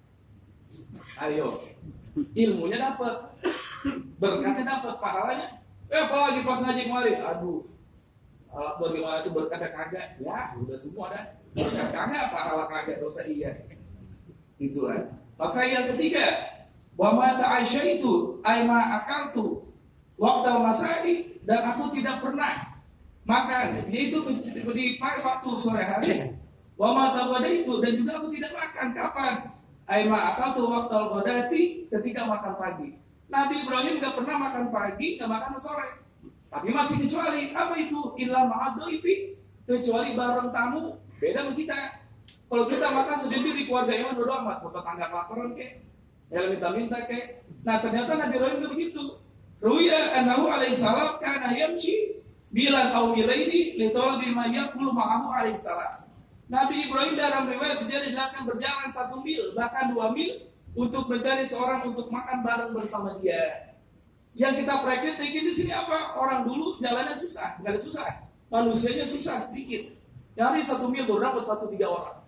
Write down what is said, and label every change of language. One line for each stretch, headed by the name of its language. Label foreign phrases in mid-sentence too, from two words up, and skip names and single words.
Indonesian: Ayo, ilmunya dapat, berkatnya dapat, pahalanya. Apalagi pas ngaji kemari, aduh, bagaimana sih berkatnya kagak? Ya, udah semua dah. Berkat kagak, pahala kagak, dosa iya. Itu kan. Maka yang ketiga,
Arabic: وما تعشيت أي ما أكلت وقت المساء,
Indonesian: dan aku tidak pernah makan, yaitu di waktu sore hari.
Arabic: وما تغديت,
Indonesian: dan juga aku tidak makan kapan?
Arabic: أي ما أكلت وقت الغداة,
Indonesian: ketika makan pagi. Nabi Ibrahim enggak pernah makan pagi, enggak makan sore. Tapi masih kecuali apa itu?
Arabic: إلا مع الضيف,
Indonesian: kecuali bareng tamu. Beda sama kita. Kalau kita makan sendiri di keluarga yang bodo amat, mau tetangga kelaparan kek, yang minta-minta kek. Nah ternyata Nabi Ibrahim tidak begitu.
Arabic: روي أنه عليه السلام كان يمشي ميلا أو ميلين لطلب ما يأكل معه عليه السلام.
Indonesian: Nabi Ibrahim dalam riwayat sejarah dijelaskan berjalan 1 mil, bahkan 2 mil untuk mencari seorang untuk makan bareng bersama dia. Yang kita praktek di sini apa? Orang dulu jalannya susah, nggak ada susah. Manusianya susah sedikit. Dari 1 mil baru dapat 1-3 orang.